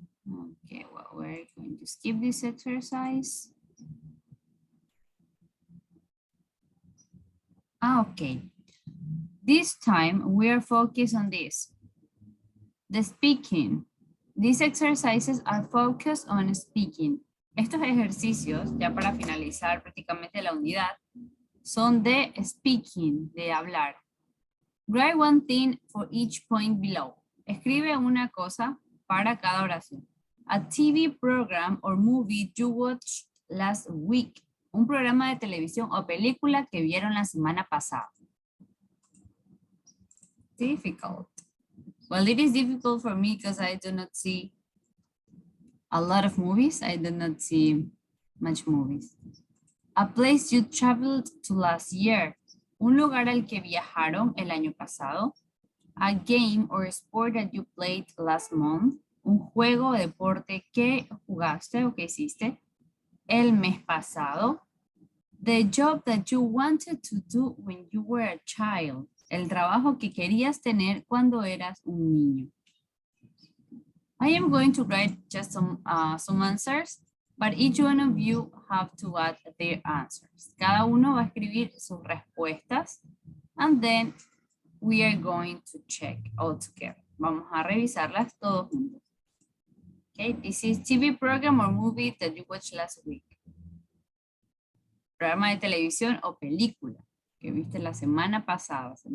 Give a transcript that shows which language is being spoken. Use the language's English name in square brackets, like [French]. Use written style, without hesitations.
[English] Okay, well, we're going to skip this exercise. Okay. This time we are focused on this. The speaking. These exercises are focused on speaking. [Spanish] Estos ejercicios, ya para finalizar prácticamente la unidad, son de speaking, de hablar. [English] Write one thing for each point below. [Spanish] Escribe una cosa para cada oración. [English] A TV program or movie you watched last week. [Spanish] Un programa de televisión o película que vieron la semana pasada. [English] Difficult. Well, it is difficult for me because I do not see a lot of movies. I do not see much movies. A place you traveled to last year. [Spanish] Un lugar al que viajaron el año pasado. [English] A game or sport that you played last month. [Spanish] Un juego o deporte que jugaste o que hiciste el mes pasado. [English] The job that you wanted to do when you were a child. [Spanish] El trabajo que querías tener cuando eras un niño. [English] I am going to write just some answers, but each one of you have to add their answers. [Spanish] Cada uno va a escribir sus respuestas, [English] and then we are going to check all together. [Spanish] Vamos a revisarlas todos juntos. [English] Okay, this is TV program or movie that you watched last week. [Spanish] Programa de televisión o película que viste la semana pasada.